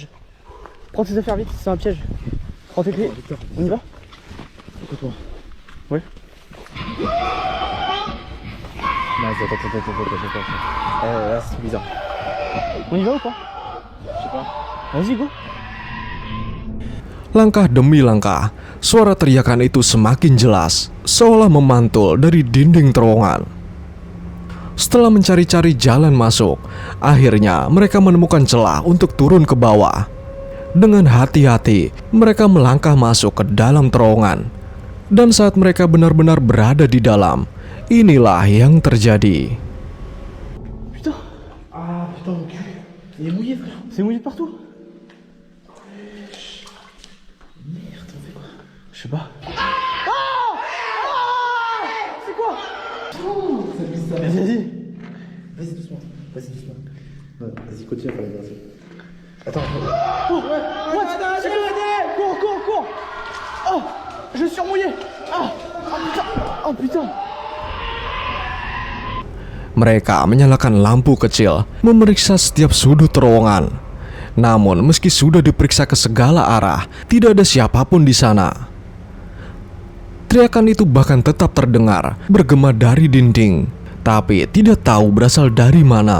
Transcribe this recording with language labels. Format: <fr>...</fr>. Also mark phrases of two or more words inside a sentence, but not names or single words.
<fr>Prends tes affaires vite, c'est un piège. Prends tes clés. On y va? Écoute-moi. Ouais. Non, attends. Là, c'est bizarre. On y va ou pas? Je sais pas. Vas-y, go.</fr> <id>Langkah demi langkah, suara teriakan itu semakin jelas, seolah memantul dari dinding terowongan. Setelah mencari-cari jalan masuk, akhirnya mereka menemukan celah untuk turun ke bawah. Dengan hati-hati, mereka melangkah masuk ke dalam terowongan. Dan saat mereka benar-benar berada di dalam, inilah yang terjadi.</id> <fr>Putain. Ah putain, enculé. Il est mouillé, frère. C'est mouillé de partout. Merde, on fait quoi? Je sais pas. C'est quoi? Vas-y. Vas-y doucement. Vas-y doucement. Ouais, vas-y, continue à faire les grâces. Attends. Oh, what? Cours. Oh, je suis mouillé. Ah, oh putain.</fr> <id>Mereka menyalakan lampu kecil, memeriksa setiap sudut terowongan. Namun, meski sudah diperiksa ke segala arah, tidak ada siapapun di sana. Teriakan itu bahkan tetap terdengar, bergema dari dinding, tapi tidak tahu berasal dari mana.</id>